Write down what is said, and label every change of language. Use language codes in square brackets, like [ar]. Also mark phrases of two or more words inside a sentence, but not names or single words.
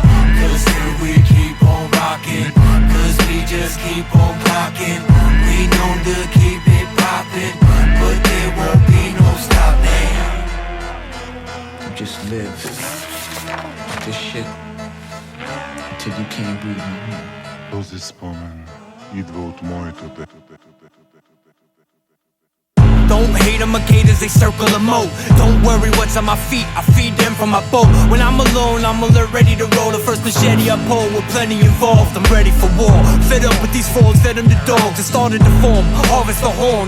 [en] Cause still we keep on rocking. Cause we just keep on clocking. We known to keep it poppin', but there won't be no stopping. Just live this shit till you can't breathe no more. [bg] Този спомен идва от моето дете. [en] Don't hate them, cicadas, they circle a moat. Don't worry what's on my feet, I feed them from my boat. When I'm alone, I'm alert, ready to roll. The first machete I pull with plenty involved. I'm ready for war. Fed up with these fools, fed them to dogs. It started to form, harvest the horns.